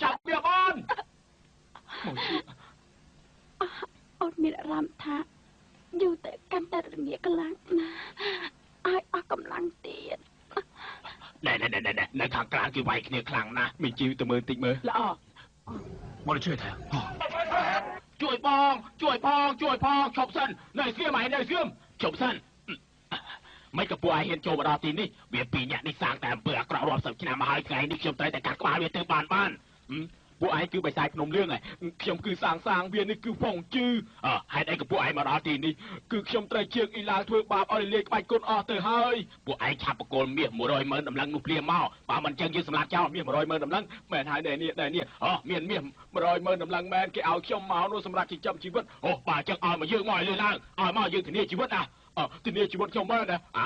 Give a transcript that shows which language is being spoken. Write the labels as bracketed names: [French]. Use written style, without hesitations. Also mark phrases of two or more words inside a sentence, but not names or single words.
[Khmer] មកជា អូនមានអារម្មណ៍ថាយូរទៅកាន់តែរងាខ្លាំងណាស់ឲ្យអស់កម្លាំងទៀត ណែនៅខាងក្រៅគេវាយគ្នាខ្លាំងណាស់ មានជីវទៅមើលតិចមើល ល្អ [Cantonese] 我哋出去睇下。 [Khmer] ជួយផងឈប់សិននៅស្ងៀមឈប់សិនមិនក៏ពួកឯងហ៊ានចូលមកដល់ទីនេះវាពីរនាក់នេះសាងតែអំពើអាក្រក់រាប់សិបឆ្នាំមកហើយថ្ងៃ នេះខ្ញុំត្រូវតែកាត់ក្បាលវាទៅបានពួកឯងគឺបិសាចភ្នំលឿងខ្ញុំគឺសាងវានេះគឺហ្វុងជឺហេតុអីក៏ពួកឯងមកដល់ទីនេះគឺខ្ញុំត្រូវជើងអ៊ីឡើងធ្វើបាបឲ្យលេខក្បាច់គុណអស់ទៅហើយពួកឯងឆាប់បកលមាស100,000តម្លឹងនោះភ្លាមមកបើមិនចឹងយើងសម្លាប់ចោលមាស100,000តម្លឹងមែនហើយដែរនេះមានមាស100,000តម្លឹងមែនគេឲ្យខ្ញុំមកនោះសម្រាប់ចិញ្ចឹមជីវិតបើចឹងឲ្យមកយើងមកលើឡើងឲ្យមកយើងធានាជីវិតធានាជីវិតខ្ញុំមែនណា